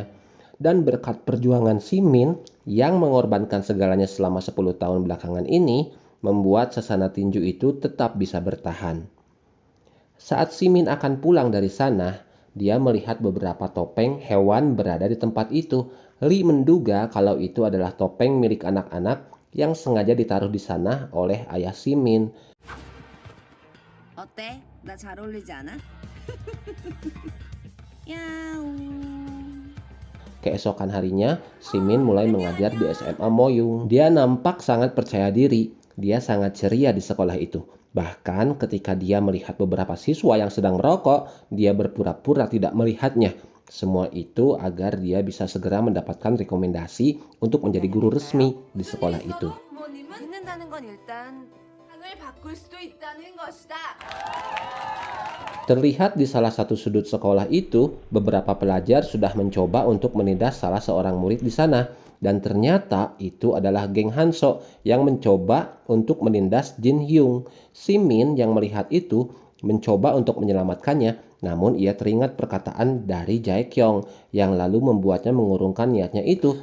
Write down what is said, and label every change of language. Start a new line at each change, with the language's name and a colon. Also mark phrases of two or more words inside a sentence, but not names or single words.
Indonesian: Dan berkat perjuangan Simin yang mengorbankan segalanya selama 10 tahun belakangan ini, membuat sasana tinju itu tetap bisa bertahan. Saat Simin akan pulang dari sana, dia melihat beberapa topeng hewan berada di tempat itu. Lee menduga kalau itu adalah topeng milik anak-anak yang sengaja ditaruh di sana oleh ayah Simin.
Korean: 어때? 나 잘 어울리지 않아? 야옹.
Indonesian: Keesokan harinya, Simin mulai mengajar di SMA Moyung. Dia nampak sangat percaya diri. Dia sangat ceria di sekolah itu. Bahkan ketika dia melihat beberapa siswa yang sedang merokok, dia berpura-pura tidak melihatnya. Semua itu agar dia bisa segera mendapatkan rekomendasi untuk menjadi guru resmi di sekolah itu.
Korean: 듣는다는 건 일단 인생을 바꿀 수도 있다는 것이다.
Indonesian: Terlihat di salah satu sudut sekolah itu, beberapa pelajar sudah mencoba untuk menindas salah seorang murid di sana. Dan ternyata itu adalah geng Hanso yang mencoba untuk menindas Jin Hyung. Si Min yang melihat itu mencoba untuk menyelamatkannya, namun ia teringat perkataan dari Jae Kyung yang lalu membuatnya mengurungkan niatnya itu.